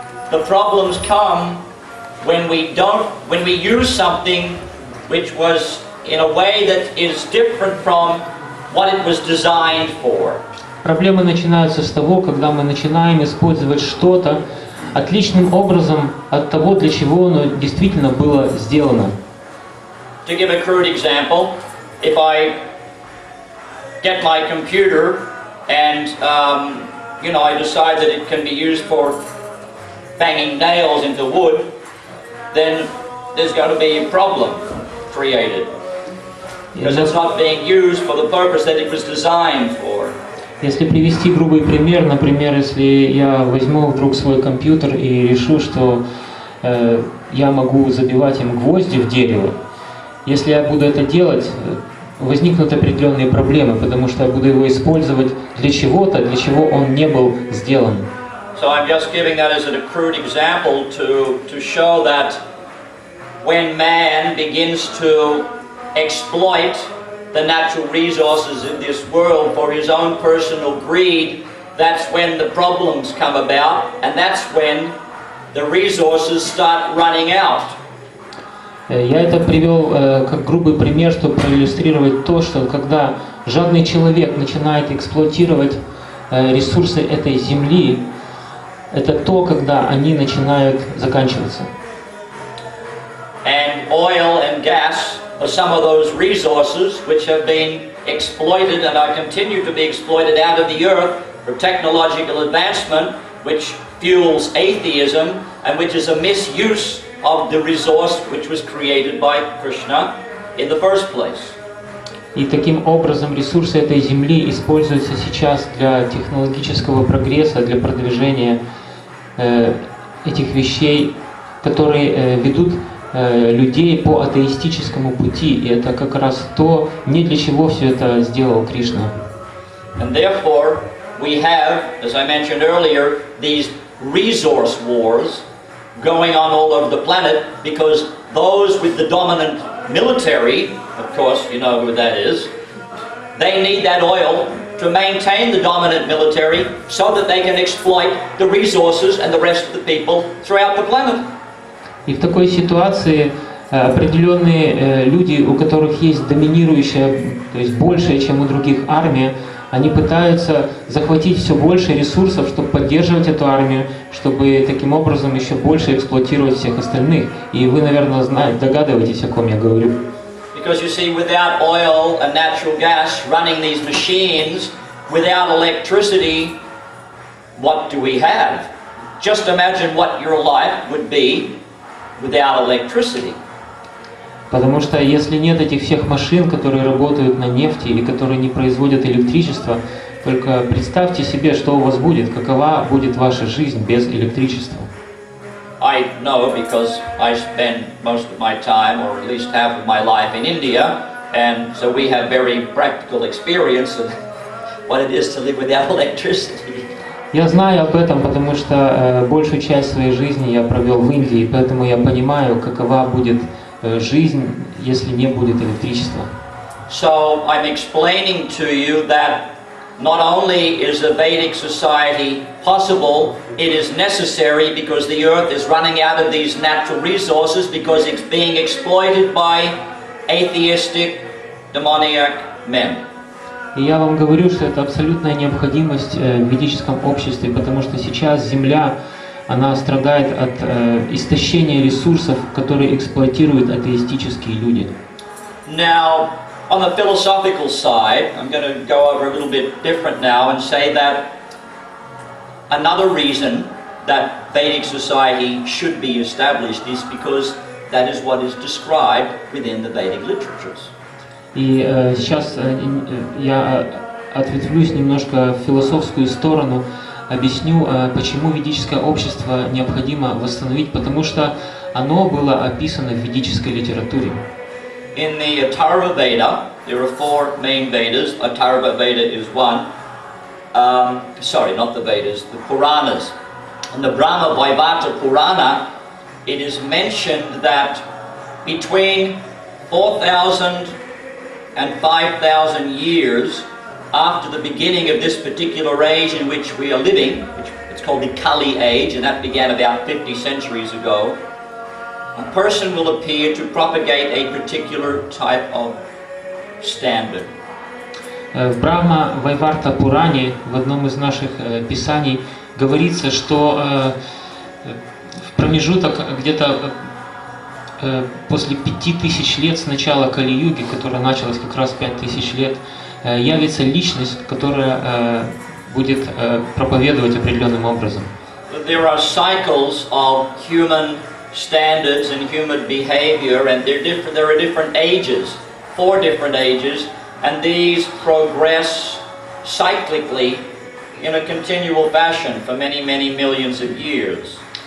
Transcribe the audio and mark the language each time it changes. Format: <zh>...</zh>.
<en>The problems come when we use something which was in a way that is different from what it was designed for.</en> <ru>Проблемы начинаются с того, когда мы начинаем использовать что-то отличным образом от того, для чего оно действительно было сделано.</ru> <en>To give a crude example, if I get my computer and I decide that it can be used for banging nails into wood, then there's going to be a problem created because it's not being used for the purpose that it was designed for.</en> <ru>Если привести грубый пример, например, если я возьму вдруг свой компьютер и решу, что я могу забивать им гвозди в дерево, если я буду это делать, возникнут определенные проблемы, потому что я буду его использовать для чего-то, для чего он не был сделан.</ru> <en>So I'm just giving that as a crude example to show that when man begins to exploit the natural resources in this world for his own personal greed, that's when the problems come about, and that's when the resources start running out.</en> <ru>Я это привел как грубый пример, чтобы проиллюстрировать то, что когда жадный человек начинает эксплуатировать ресурсы этой земли, это то, когда они начинают заканчиваться.</ru> <en>And oil and gas are some of those resources which have been exploited and are continue to be exploited out of the earth for technological advancement, which fuels atheism and which is a misuse of the resource which was created by Krishna in the first place.</en> <ru>И таким образом ресурсы этой земли используются сейчас для технологического прогресса, для продвижения этих вещей, которые ведут людей по атеистическому пути. И это как раз то, не для чего все это сделал Кришна.</ru> <en>And therefore, we have, as I mentioned earlier, these resource wars going on all over the planet because those with the dominant military, of course, you know who that is, they need that oil to maintain the dominant military so that they can exploit the resources and the rest of the people throughout the planet.</en> <ru>И в такой ситуации определенные люди, у которых есть доминирующая, то есть большая, чем у других армия, они пытаются захватить все больше ресурсов, чтобы поддерживать эту армию, чтобы таким образом еще больше эксплуатировать всех остальных. И вы, наверное, догадываетесь, о ком я говорю.</ru> <en>Because you see, without oil and natural gas running these machines, without electricity, what do we have? Just imagine what your life would be without electricity.</en> <ru>Потому что если нет этих всех машин, которые работают на нефти или которые не производят электричество, только представьте себе, что у вас будет, какова будет ваша жизнь без электричества.</ru> <en>I know because I spend most of my time, or at least half of my life, in India, and so we have very practical experience of what it is to live without electricity.</en> <ru>Я знаю об этом, потому что большую часть своей жизни я провел в Индии, поэтому я понимаю, какова будет жизнь, если не будет электричества.</ru> <en>So I'm explaining to you that not only is a Vedic society possible, it is necessary because the earth is running out of these natural resources because it's being exploited by atheistic, demoniac men.</en> <ru>И я вам говорю, что это абсолютная необходимость в ведическом обществе, потому что сейчас Земля, она страдает от истощения ресурсов, которые эксплуатируют атеистические люди.</ru> <en>Now, on the philosophical side, I'm going to go over a little bit different now and say that another reason that Vedic society should be established is because that is what is described within the Vedic literatures.</en> <ru>И сейчас я ответвлюсь немножко в философскую сторону, объясню, почему ведическое общество необходимо восстановить, потому что оно было описано в ведической литературе.</ru> <en>In the Atharva Veda, there are four main Vedas. Atharva Veda is one. Sorry, not the Vedas, the Puranas. In the Brahma Vaivata Purana, it is mentioned that between 4,000 and 5,000 years after the beginning of this particular age in which we are living, which it's called the Kali age, and that began about 50 centuries ago, a person will appear to propagate a particular type of standard.</en> <ru>В Брахма Вайварта Пуране, в одном из наших писаний, говорится, что в промежуток где-то после 5000 лет с начала Кали-юги, которая началась как раз 5000 лет, явится личность, которая будет проповедовать определенным образом.</ru> <en>There are cycles of human standards and human behavior, and there are different ages, 4 different ages, and these progress cyclically in a continual fashion for many, many millions of years.</en>